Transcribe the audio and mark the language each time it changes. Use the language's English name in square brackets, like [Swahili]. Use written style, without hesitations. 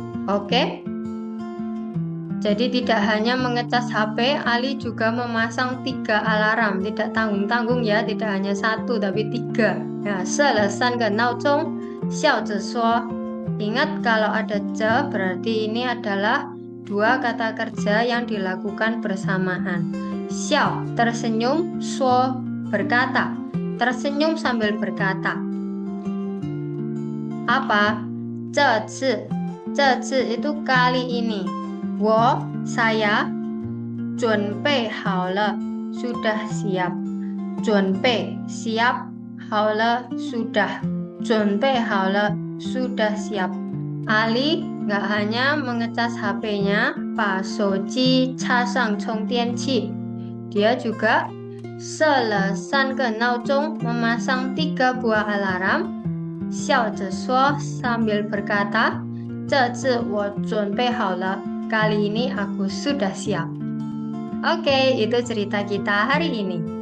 [Indonesian] Oke. Jadi tidak hanya mengecas HP, Ali juga memasang 3 alarm. Tidak tanggung-tanggung ya, tidak hanya 1 tapi 3. [Chinese] Nah, 设了3个闹钟，笑着说. [Indonesian] Ingat kalau ada [Chinese] ce [Indonesian] berarti ini adalah 2 kata kerja yang dilakukan bersamaan. [Chinese] Xiao [Indonesian] tersenyum, [Chinese] suo [Indonesian] berkata. Tersenyum sambil berkata. Apa? [Chinese] 这次 [Indonesian] itu kali ini. Saya [Chinese] 准备好了 [Indonesian] sudah siap. [Chinese] 准备 [Indonesian] siap, [Chinese] 好了 [Indonesian] sudah. [Chinese] 准备好了 [Indonesian] sudah siap. Ali nggak hanya mengecas HP-nya, [Chinese] 把手机插上充电器. [Indonesian] Dia juga [Chinese] 设了3个闹钟 [Indonesian] memasang 3 buah alarm. [Chinese] 笑着说 [Indonesian] sambil berkata, [Chinese] 这次我准备好了. [Indonesian] Kali ini aku sudah siap. Oke, itu cerita kita hari ini.